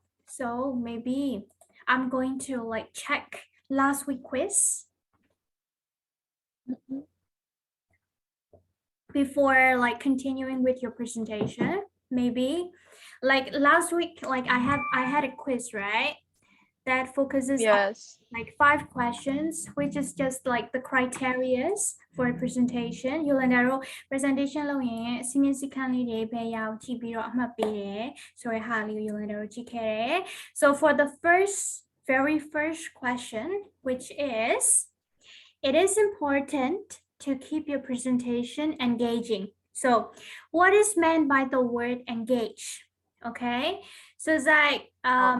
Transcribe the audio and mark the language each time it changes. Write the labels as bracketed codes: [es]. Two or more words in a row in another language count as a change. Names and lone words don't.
[en] So maybe I'm going to like check last week quiz before like continuing with your presentation. Maybe like last week, like I had a quiz, right? That focuses on Yes. like 5 questions, which is just like the criterias for a presentation. [my] Yolanda တို့ presentation လုပ်ရင်အစီအမင်းစည်းကမ်းလေးတွေပဲရအောင်ကြည့်ပြီးတော့အမှတ်ပေးတယ်ဆိုတဲ့ဟာလေးကို Yolanda တို့ကြည့်ခဲ့တယ် [en] So for the very first question, which is, it is important to keep your presentation engaging. So what is meant by the word engage? Okay, so it's like Oh,